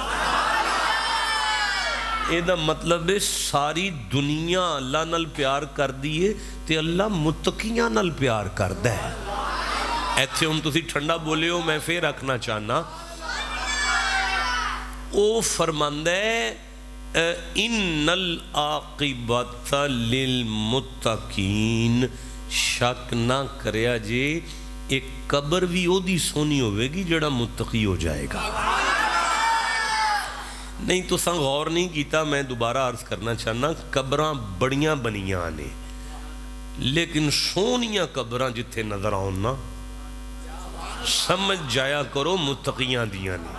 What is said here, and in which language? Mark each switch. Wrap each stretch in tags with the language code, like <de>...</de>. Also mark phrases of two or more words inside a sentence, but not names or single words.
<pa>ایہدا مطلب ہے ساری دنیا اللہ نال پیار کردی ہے تے اللہ متقیاں نال پیار کردا ہے. ایتھے ہن تسیں ٹھنڈا بولے ہو، میں فیر رکھنا چاہنا. او فرماندا ہے</pa> <ar>إن العاقبة للمتقين,</ar> <pa>شک نہ کریا جے ایک قبر بھی اودی سونی ہووے گی جیڑا متقی ہو جائے گا.</pa> <ur>نہیں تو غور نہیں کیا,</ur> <pa>میں دوبارہ عرض کرنا چاہنا، قبراں بڑیاں بنیاں نے لیکن سوہنیاں قبراں جتھے نظر آون نہ سمجھ جایا کرو متقیاں دیاں نے.</pa>